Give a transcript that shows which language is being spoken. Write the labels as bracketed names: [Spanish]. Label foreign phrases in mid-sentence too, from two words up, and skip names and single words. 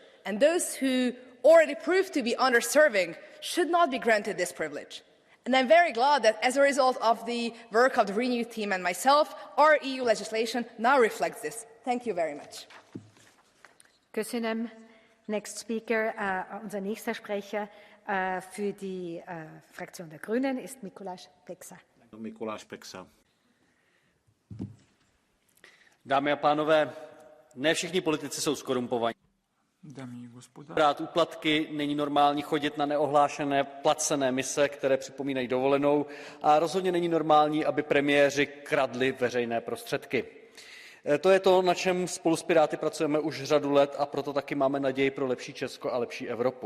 [English] And those who already proved to be underserving should not be granted this privilege. And I'm very glad that as a result of the work of the Renew team and myself, our EU legislation now reflects this. Thank you very much. Köszönöm. Next speaker, [German] unser nächster Sprecher für die Fraktion der Grünen ist Mikuláš Peksa. Mikuláš Peksa. [Czech] Dámy a pánové, ne všichni politici jsou zkorumpovaní. Brát úplatky, není normální chodit na neohlášené placené mise, které připomínají dovolenou, a rozhodně není normální, aby premiéři kradli veřejné prostředky. To je to, na čem spolu s Piráty pracujeme už řadu let, a proto taky máme naději pro lepší Česko a lepší Evropu.